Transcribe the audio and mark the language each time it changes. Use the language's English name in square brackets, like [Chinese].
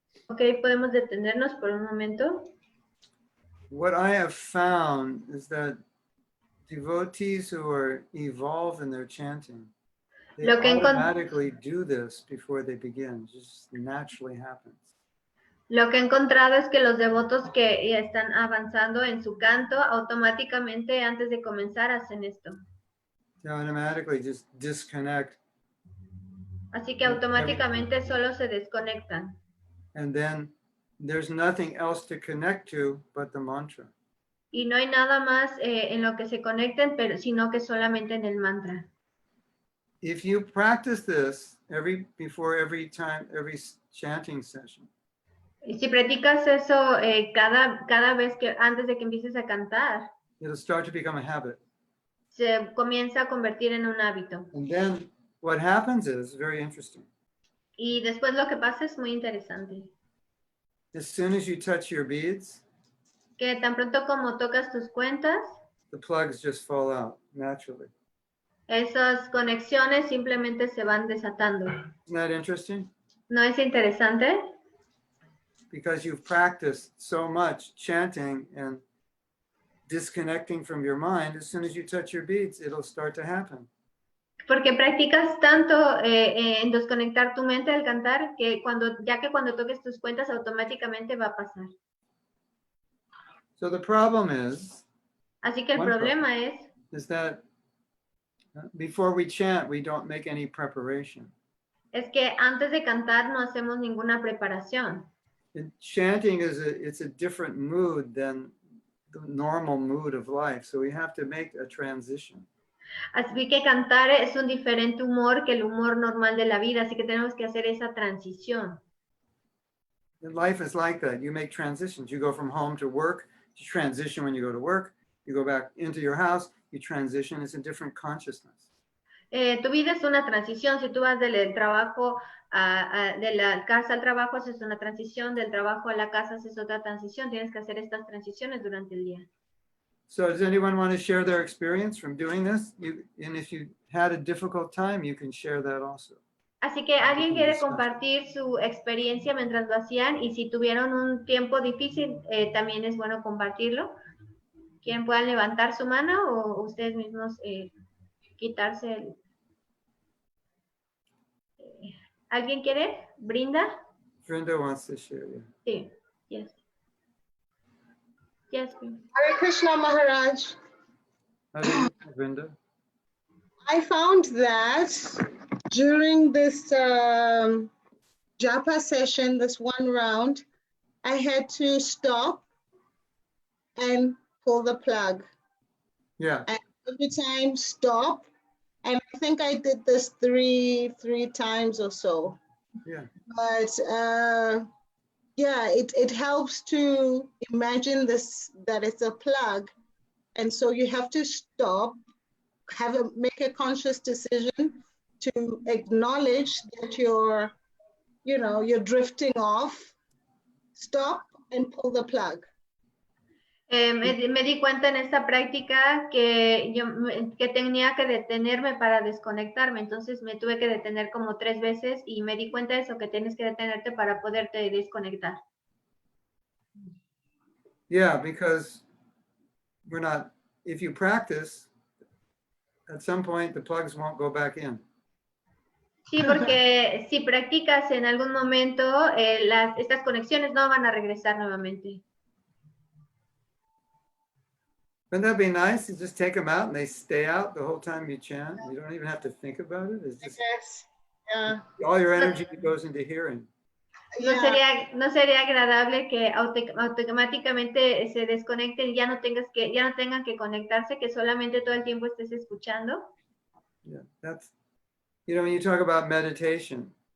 [Spanish] Ok, podemos detenernos por un momento. [English] What I have found is that devotees who are evolved in their chanting, they [Spanish] Lo que [English] automatically do this before they begin. It just naturally happens. [Spanish] Lo que he encontrado es que los devotos que están avanzando en su canto, automáticamente antes de comenzar hacen esto. [English] They automatically just disconnect. [Spanish] Así que automáticamente solo se desconectan. [English] And then there's nothing else to connect to but the mantra. [Spanish] Y no hay nada más en lo que se conecten, sino que solamente en el mantra. [English] If you practice this before every chanting session, [Spanish] Y si practicas eso cada vez que antes de que empieces a cantar, [English] it'll start to become a habit. [Spanish] se comienza a convertir en un hábito. [English] And then what happens is very interesting. [Spanish] Y después lo que pasa es muy interesante. [English] As soon as you touch your beads, [Spanish] Que tan pronto como tocas tus cuentas, [English] the plugs just fall out naturally. [Spanish] esas conexiones simplemente se van desatando. [English] Isn't that interesting? [Spanish] ¿No es interesante? [English] Because you've practiced so much chanting and disconnecting from your mind, as soon as you touch your beads, it'll start to happen. [Spanish] Porque practicas tanto en desconectar tu mente al cantar que cuando toques tus cuentas automáticamente va a pasar. [English] So the problem is, [Spanish] Así que el problema [English] is that before we chant, we don't make any preparation. [Spanish] es que antes de cantar no hacemos ninguna preparación. [English] And chanting it's a different mood than the normal mood of life. So we have to make a transition. [Spanish] Así que cantar es un diferente humor que el humor normal de la vida, así que tenemos que hacer esa transición. [English] And life is like that. You make transitions. You go from home to work, you transition when you go to work, you go back into your house, you transition. It's a different consciousness. [Spanish] Tu vida es una transición. Si tú vas del trabajo de la casa al trabajo, haces una transición, del trabajo a la casa haces otra transición. Tienes que hacer estas transiciones durante el día. [English] So does anyone want to share their experience from doing this? And if you had a difficult time, you can share that also. [Spanish] Así que alguien quiere compartir su experiencia mientras lo hacían y si tuvieron un tiempo difícil, también es bueno compartirlo. ¿Quién pueda levantar su mano o ustedes mismos quitarse el... ¿Alguien quiere? ¿Brinda? [English] Vrinda wants to share, yeah. Sí, yes. Yes, please. Hare Krishna Maharaj. Vrinda? I found that during this japa session, this one round, I had to stop and pull the plug. Yeah. And every time stop. And I think I did this three times or so. Yeah. But yeah, it helps to imagine this, that it's a plug. And so you have to stop, make a conscious decision to acknowledge that you're drifting off, stop and pull the plug. [Spanish] Me di cuenta en esta práctica que tenía que detenerme para desconectarme, entonces me tuve que detener como 3 veces y me di cuenta de eso, que tienes que detenerte para poderte desconectar. [English] Yeah, because if you practice, at some point the plugs won't go back in. [Spanish] Sí, porque si practicas en algún momento, estas conexiones no van a regresar nuevamente. [English] Wouldn't that be nice? You just take them out and they stay out the whole time you chant. You don't even have to think about it. It's just Yes. Yeah. all your energy goes into hearing. Yeah. [Spanish] No sería agradable que automáticamente se desconecten y ya no tengan que conectarse, que solamente todo el tiempo estés escuchando. [English] Yeah, that's, when you talk about meditation,